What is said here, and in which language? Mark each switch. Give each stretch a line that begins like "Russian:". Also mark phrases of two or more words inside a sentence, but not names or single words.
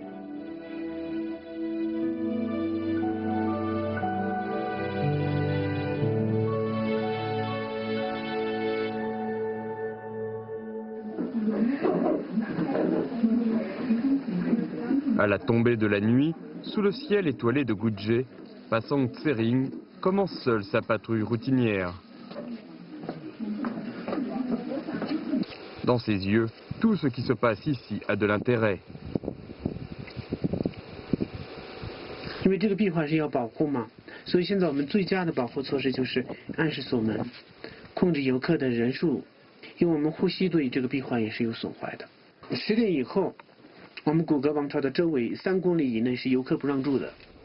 French: À la tombée de la nuit, sous le ciel étoilé de Guje, Pasang Tsering commence seul sa patrouille routinière. Dans ses yeux, tout ce qui se passe ici a de l'intérêt.
Chinese: 因为这个壁画是要保护嘛，所以现在我们最佳的保护措施就是按时锁门，控制游客的人数，因为我们呼吸对这个壁画也是有损坏的。10点以后，我们古格王朝的周围3公里以内是游客不让住的。